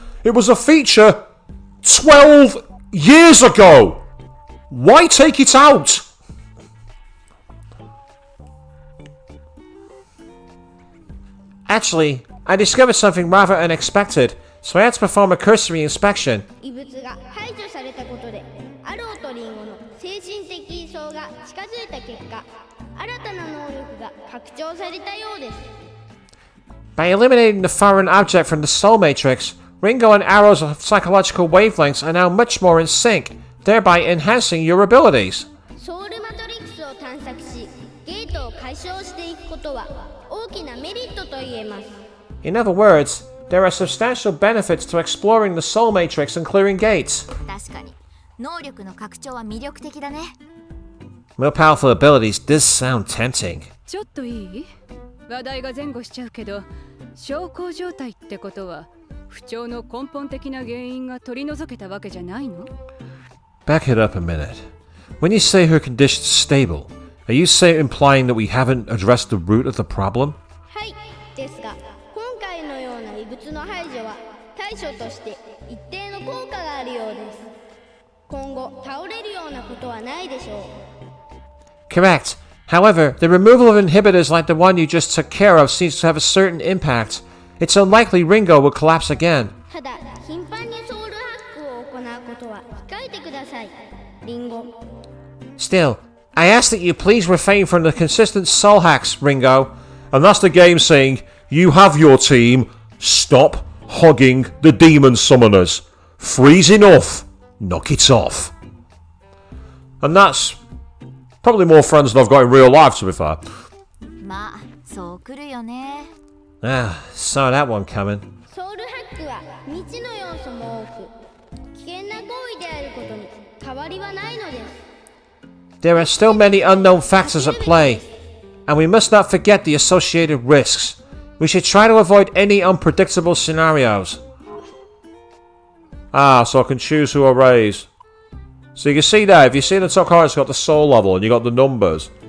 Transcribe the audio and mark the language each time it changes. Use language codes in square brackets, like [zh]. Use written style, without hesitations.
[en] It was a feature 12 years ago. Why take it out? Actually, I discovered something rather unexpected, so I had to perform a cursory inspection. [ja] 異物が排除されたことでアローとリンゴの精神的位相が近づいた結果、新たな能力が拡張されたようです。 [en] By eliminating the foreign object from the soul matrix, Ringo and Arrow's psychological wavelengths are now much more in sync, thereby enhancing your abilities. [ja] ソウルマトリックスを探索し、ゲートを解消していくことは大きなメリットと言えます。 [en] In other words, there are substantial benefits to exploring the soul matrix and clearing gates. [ja] 確かに能力の拡張は魅力的だね。 [en] More powerful abilities does sound tempting. [ja] ちょっといい？話題が前後しちゃうけど、小康状態ってことは不調の根本的な原因が取り除けたわけじゃないの？ [en] Back it up a minute. When you say her condition's stable, are you implying that we haven't addressed the root of the problem? [ja] はい、ですが今回のような異物の排除は対処として一定の効果があるようです。今後倒れるようなことはないでしょう。 [en] Correct. However, the removal of inhibitors like the one you just took care of seems to have a certain impact. It's unlikely Ringo will collapse again. [ja] ただ、頻繁にソウルハックを行うことは控えてください、リンゴ。 [en] Still, I ask that you please refrain from the consistent soul hacks, Ringo. And that's the game saying, you have your team, stop hogging the demon summoners. Three's enough. Knock it off. And that's probably more friends than I've got in real life, to be fair. [ja] まあそう来るよね。 [en] Ah, saw that one coming. [ja] ソウルハックは未知の要素も多く、危険な行為であることに変わりはないのです。 [en] There are still many unknown factors at play, and we must not forget the associated risks. We should try to avoid any unpredictable scenarios. Ah, so I can choose who I raise. So you can see there, if you see the top corner, it's got the soul level and you got the numbers.